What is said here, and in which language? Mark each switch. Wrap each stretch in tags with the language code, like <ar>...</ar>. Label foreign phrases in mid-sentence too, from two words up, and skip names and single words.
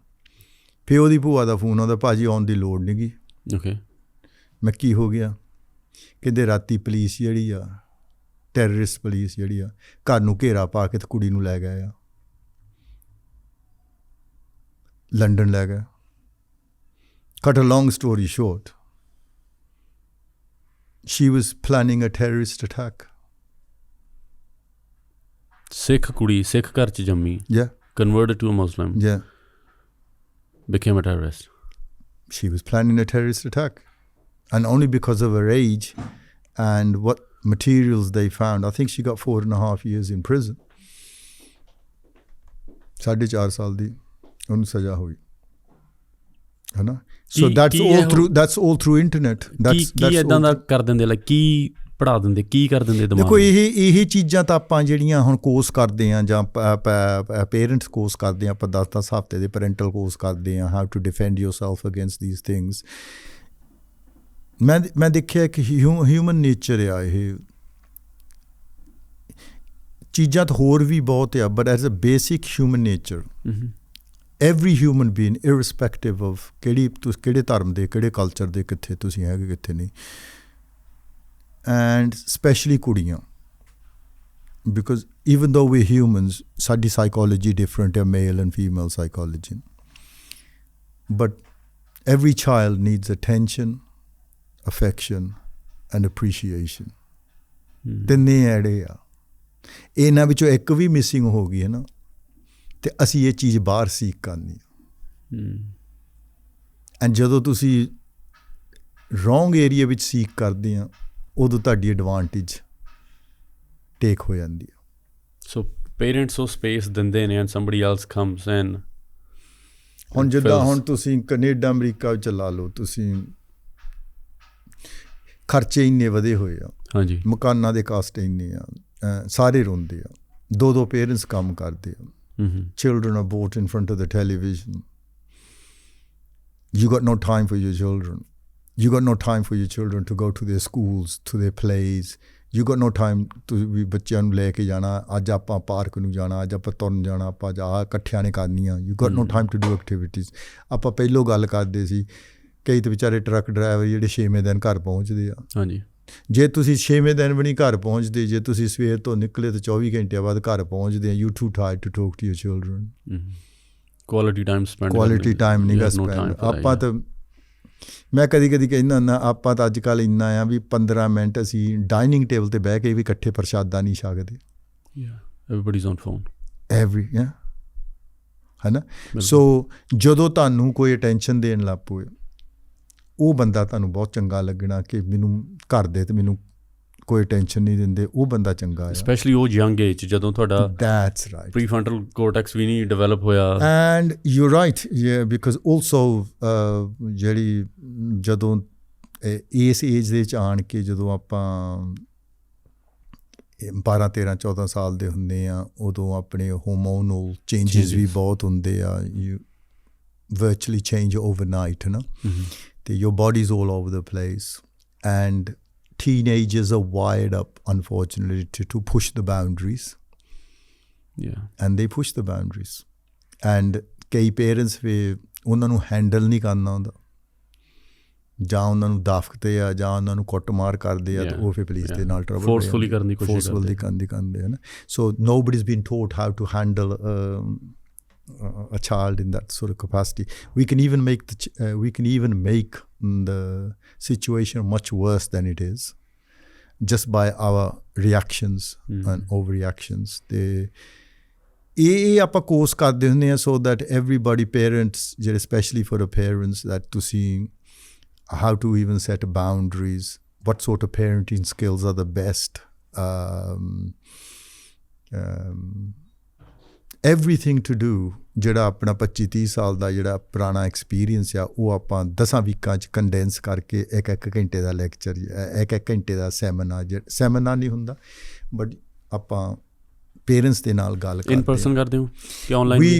<pa>ਫਿਰ ਉਹਦੀ ਭੂਆ ਦਾ ਫੋਨ ਆਉਂਦਾ, ਭਾਜੀ ਆਉਣ ਦੀ ਲੋੜ ਨਹੀਂ ਗੀ। ਮੈਂ ਕੀ ਹੋ ਗਿਆ? ਕਹਿੰਦੇ ਰਾਤੀ ਪੁਲਿਸ ਜਿਹੜੀ ਆ, ਟੈਰਰਿਸਟ ਪੁਲਿਸ ਜਿਹੜੀ ਆ, ਘਰ ਨੂੰ ਘੇਰਾ ਪਾ ਕੇ ਤੇ ਕੁੜੀ ਨੂੰ ਲੈ ਗਏ ਆ, ਲੰਡਨ ਲੈ ਗਏ।</pa> <en>Cut a long story short, she was planning a terrorist attack.</en> <pa>ਸਿੱਖ ਕੁੜੀ, ਸਿੱਖ ਘਰ 'ਚ ਜੰਮੀ,</pa> <en>converted to a Muslim, became a terrorist. She was planning a terrorist attack, and only because of her age and what materials they found, I think she got 4.5 years in prison.</en> <pa>4.5 ਸਾਲ ਦੀ ਉਹਨੂੰ ਸਜ਼ਾ ਹੋਈ, ਹੈ ਨਾ।</pa> <en>So that's all through internet.</en> <pa>ਕੀ ਏਦਾਂ ਦਾ ਕਰ ਦਿੰਦੇ, ਲਾਈਕ ਕੀ ਪੜ੍ਹਾ ਦਿੰਦੇ, ਕੀ ਕਰ ਦਿੰਦੇ ਦਿਮਾਗ? ਦੇਖੋ ਇਹ ਚੀਜ਼ਾਂ ਤਾਂ ਆਪਾਂ ਜਿਹੜੀਆਂ ਹੁਣ ਕੋਰਸ ਕਰਦੇ ਹਾਂ ਜਾਂ</pa> <en>parents course</en> <pa>ਕਰਦੇ ਹਾਂ, ਆਪਾਂ 10 ਹਫ਼ਤੇ ਦੇ</pa> <en>parental course</en> <pa>ਕਰਦੇ ਹਾਂ,</pa> <en>how to defend yourself against these things.</en> <pa>ਮੈਂ ਦੇਖਿਆ ਕਿ</pa> <en>human nature</en> <pa>ਆ, ਇਹ ਚੀਜ਼ਾਂ ਤਾਂ ਹੋਰ ਵੀ ਬਹੁਤ ਆ,</pa> <en>but as a basic human nature every human being, irrespective of</en> <pa>ਕਿਹੜੇ ਧਰਮ ਦੇ, ਕਿਹੜੇ ਕਲਚਰ ਦੇ, ਕਿੱਥੇ ਤੁਸੀਂ ਹੈਗੇ ਕਿੱਥੇ ਨਹੀਂ,</pa> <en>and especially ਕੁੜੀਆਂ, because even though we're humans,</en> <pa>ਸਾਡੀ psychology different ਹੈ,</pa> <en>male and female psychology, but every child needs attention, affection and appreciation.</en> <pa>ਤਿੰਨੇ ਐੜੇ ਆ, ਇਹਨਾਂ ਵਿੱਚੋਂ ਇੱਕ ਵੀ ਮਿਸਿੰਗ ਹੋ ਗਈ ਹੈ ਨਾ, ਤੇ ਅਸੀਂ ਇਹ ਚੀਜ਼ ਬਾਹਰ ਸੀਕ ਕਰਨੀ ਆ। ਐਂਡ ਜਦੋਂ ਤੁਸੀਂ</pa> <en>wrong area</en> <pa>ਵਿੱਚ ਸੀਕ ਕਰਦੇ ਆ, ਉਦੋਂ ਤੁਹਾਡੀ</pa> <en>advantage take</en> <pa>ਹੋ ਜਾਂਦੀ ਆ। ਸੋ ਪੇਰੈਂਟਸ ਉਹ ਸਪੇਸ ਦਿੰਦੇ ਨੇ</pa> <en>and somebody else comes in.</en> <pa>ਹੁਣ ਜਿੱਦਾਂ ਹੁਣ ਤੁਸੀਂ ਕੈਨੇਡਾ ਅਮਰੀਕਾ ਵਿੱਚ ਲਾ ਲਓ, ਤੁਸੀਂ ਖਰਚੇ ਇੰਨੇ ਵਧੇ ਹੋਏ ਆ, ਹਾਂਜੀ, ਮਕਾਨਾਂ ਦੇ ਕਾਸਟ ਇੰਨੇ ਆ, ਸਾਰੇ ਰੋਂਦੇ ਆ, ਦੋ ਪੇਰੈਂਟਸ ਕੰਮ ਕਰਦੇ ਆ,</pa> <en>children are brought in front of the television. You got no time for your children. You got no time for your children to go to their schools, to their plays. You got no time to</en> <pa>ਵੀ ਬੱਚਿਆਂ ਨੂੰ ਲੈ ਕੇ ਜਾਣਾ, ਅੱਜ ਆਪਾਂ ਪਾਰਕ ਨੂੰ ਜਾਣਾ, ਅੱਜ ਆਪਾਂ ਤੁਰਨ ਜਾਣਾ, ਆਪਾਂ ਆ ਇਕੱਠਿਆਂ ਨੇ ਕਰਨੀਆਂ।</pa> <en>You got no time to do activities.</en> <pa>ਆਪਾਂ ਪਹਿਲੋਂ ਗੱਲ ਕਰਦੇ ਸੀ, ਕਈ ਤਾਂ ਵਿਚਾਰੇ ਟਰੱਕ ਡਰਾਈਵਰ ਜਿਹੜੇ 6ਵੇਂ ਦਿਨ ਘਰ ਪਹੁੰਚਦੇ ਆ। ਹਾਂਜੀ, ਜੇ ਤੁਸੀਂ 6ਵੇਂ ਦਿਨ ਵੀ ਨਹੀਂ ਘਰ ਪਹੁੰਚਦੇ, ਜੇ ਤੁਸੀਂ ਸਵੇਰ ਤੋਂ ਨਿਕਲੇ ਤਾਂ 24 ਘੰਟਿਆਂ ਬਾਅਦ ਘਰ ਪਹੁੰਚਦੇ ਆ,</pa> <en>you too tired to talk to your children. quality time</en> <pa>ਨਹੀਂ ਗਾ ਸਪੈਂਡ। ਆਪਾਂ ਤਾਂ ਮੈਂ ਕਦੀ ਕਹਿੰਦਾ ਹੁੰਦਾ, ਆਪਾਂ ਤਾਂ ਅੱਜ ਕੱਲ੍ਹ ਇੰਨਾ ਆ ਵੀ 15 ਮਿੰਟ ਅਸੀਂ</pa> <en>dining table</en> <pa>'ਤੇ ਬਹਿ ਕੇ ਵੀ ਇਕੱਠੇ ਪ੍ਰਸ਼ਾਦਾ ਨਹੀਂ ਛਕਦੇ।</pa> <en>everybody's on phone.</en> <pa>ਹੈ ਨਾ। ਸੋ ਜਦੋਂ ਤੁਹਾਨੂੰ ਕੋਈ ਅਟੈਂਸ਼ਨ ਦੇਣ ਲੱਗ ਪਵੇ, ਉਹ ਬੰਦਾ ਤੁਹਾਨੂੰ ਬਹੁਤ ਚੰਗਾ ਲੱਗਣਾ ਕਿ ਮੈਨੂੰ ਘਰ ਦੇ ਤੇ ਮੈਨੂੰ ਕੋਈ ਟੈਨਸ਼ਨ ਨਹੀਂ ਦਿੰਦੇ, ਉਹ ਬੰਦਾ ਚੰਗਾ ਹੈ। ਸਪੈਸ਼ਲੀ ਉਹ</pa> <en>young age</en> <pa>ਜਦੋਂ ਤੁਹਾਡਾ</pa> <en>That's right prefrontal cortex</en> <pa>ਵੀ ਨਹੀਂ ਡਿਵੈਲਪ ਹੋਇਆ।</pa> <en>and you right, because also</en> <pa>ਜਿਹੜੀ ਜਦੋਂ ਇਸ ਏਜ ਦੇ ਵਿੱਚ ਆਣ ਕੇ ਜਦੋਂ ਆਪਾਂ 12, 13, 14 ਸਾਲ ਦੇ ਹੁੰਦੇ ਆ, ਉਦੋਂ ਆਪਣੇ</pa> <en>hormonal changes</en> <pa>ਵੀ ਬਹੁਤ ਹੁੰਦੇ ਆ।</pa> <en>ਯੂ virtually change overnight, you know. Your body's all over the place, and teenagers are wired up, unfortunately, to push the boundaries. And they push the boundaries.</en> <pa>And ਕਈ parents ਵੀ ਉਹਨਾਂ ਨੂੰ ਹੈਂਡਲ ਨਹੀਂ ਕਰਨਾ ਹੁੰਦਾ, ਜਾਂ ਉਹਨਾਂ ਨੂੰ ਦਾਫਕਦੇ ਆ, ਜਾਂ ਉਹਨਾਂ ਨੂੰ ਕੁੱਟਮਾਰ ਕਰਦੇ ਆ, ਤਾਂ ਉਹ ਫਿਰ ਪੁਲਿਸ ਦੇ ਨਾਲ ਟਰਬਲ ਫੋਰਸਫੁਲੀ ਕਰਨ ਦੀ ਕੋਸ਼ਿਸ਼ ਕਰਦੇ ਆ ਨਾ।</pa> <en>ਸੋ nobody's been taught how to handle a child in that sort of capacity. We can even make the situation much worse than it is, just by our reactions and overreactions.</en> <pa>ਇਹ ਆਪਾਂ ਕੋਰਸ ਕਰਦੇ ਹੁੰਦੇ ਆ,</pa> <en>so that everybody, parents, especially for the parents, that to see how to even set boundaries, what sort of parenting skills are the best, everything to do.</en> <pa>ਜਿਹੜਾ ਆਪਣਾ 25-30 ਸਾਲ ਦਾ ਜਿਹੜਾ ਪੁਰਾਣਾ ਐਕਸਪੀਰੀਅੰਸ ਆ, ਉਹ ਆਪਾਂ 10 ਵੀਕਾਂ 'ਚ ਕੰਡੈਂਸ ਕਰਕੇ ਇੱਕ ਘੰਟੇ ਦਾ ਲੈਕਚਰ, ਇੱਕ ਘੰਟੇ ਦਾ ਸੈਮੀਨਾਰ ਨਹੀਂ ਹੁੰਦਾ, ਬਟ ਆਪਾਂ ਪੇਰੈਂਟਸ ਦੇ ਨਾਲ ਗੱਲ ਕਰਦੇ।</pa> <en>in person</en> <pa>ਕਰਦੇ ਹੋ ਕਿ ਆਨਲਾਈਨ?</pa>